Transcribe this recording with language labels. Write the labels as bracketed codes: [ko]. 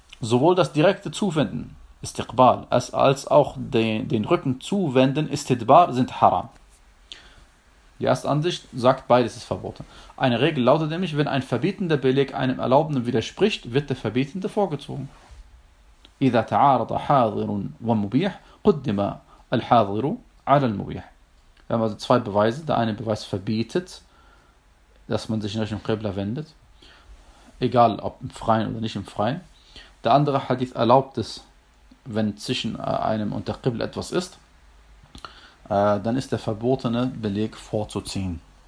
[de] Sowohl das direkte Zuwenden, Istiqbal, als auch den Rücken zuwenden, Istidbar, sind haram. Die erste Ansicht sagt, beides ist verboten. Eine Regel lautet nämlich, wenn ein verbietender Beleg einem Erlaubenden widerspricht, wird der Verbietende vorgezogen. [ar] إذا تعارض حاضر ومبيح قدم الحاضر على المبيح. [de] Wir haben also zwei Beweise. Der eine Beweis verbietet, dass man sich in Richtung Qibla wendet. Egal, ob im Freien oder nicht im Freien. Der andere Hadith erlaubt es, wenn zwischen einem und der Qibla etwas ist. Dann ist der verbotene Beleg vorzuziehen.